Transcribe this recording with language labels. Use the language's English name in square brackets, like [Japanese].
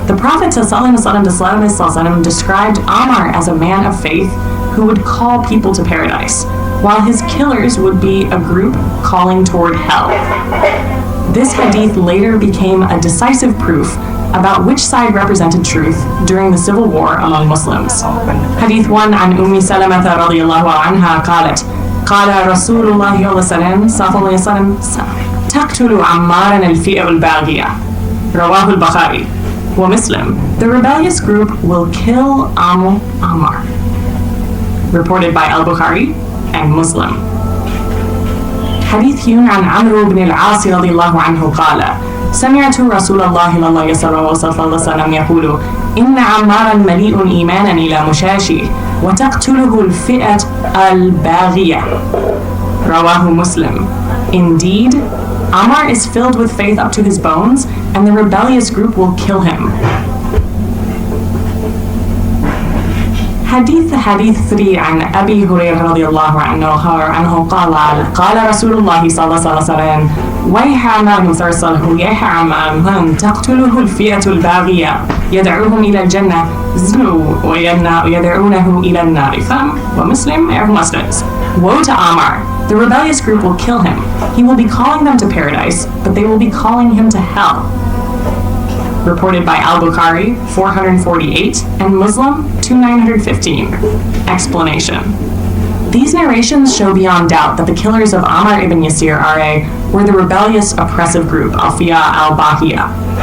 [English] The Prophet ﷺ described Ammar as a man of faith who would call people to paradise, while his killers would be a group calling toward hell. This hadith later became a decisive proof about which side represented truth during the civil war among Muslims. [Arabic] Hadith 1 عن أم سلمة رضي الله عنها قالت قال رسول الله صلى الله عليه وسلم تقتل عمارا الفئة الباغية. رواه البخاري ومسلم. [English] The rebellious group will kill Ammar. Reported by Al-Bukhari and Muslim. [Arabic] حديث عن عمرو بن العاص رضي الله عنه قال سمعت رسول الله صلى الله عليه وسلم يقول إن عمارا مليء إيمانا إلى مشاشي وتقتله الفئة الباغية. رواه مسلم. [English] Indeed, Ammar is filled with faith up to his bones, and the rebellious group will kill him. [Arabic] حديث 3 عن أبي هريرة رضي الله عنه قال قال رسول الله صلى الله عليه وسلم ويح عمار مسرسله يح عمار تقتله الفئة الباغية يدعوهم إلى الجنة ويدعونه إلى النار. [English] ومسلم Muslims. Woe to Ammar! The rebellious group will kill him. He will be calling them to paradise, but they will be calling him to hell. Reported by Al-Bukhari 448 and Muslim 2915. Explanation. These narrations show beyond doubt that the killers of Ammar ibn Yasir were the rebellious, oppressive group Al-Fi'a al-Bahiyya.